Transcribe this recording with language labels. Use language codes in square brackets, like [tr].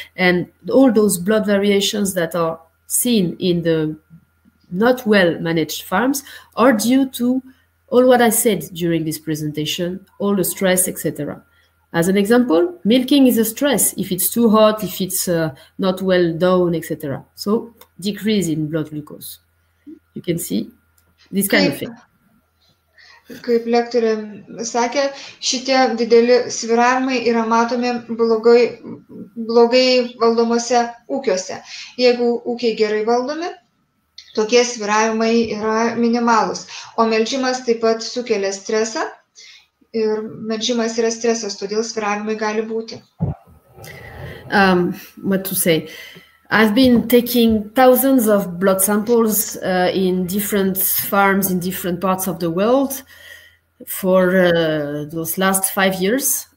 [en] And all those blood variations that are seen in the not well-managed farms are due to all what I said during this presentation, all the stress, etc. As an example, milking is a stress if it's too hot, if it's not well done, etc. So decrease in blood glucose. You can see this kind of thing. [lt] Kaip lektorė sakė, šitie dideli svyravimai yra matomi blogai valdomose ūkiuose. Jeigu ūkiai gerai valdomi, tokie svyravimai yra minimalūs. O melžimas taip pat sukelia stresą ir melžimas yra stresas, todėl svyravimai gali būti. [en] What to say? I've been taking thousands of blood samples in different farms in different parts of the world for those last 5 years.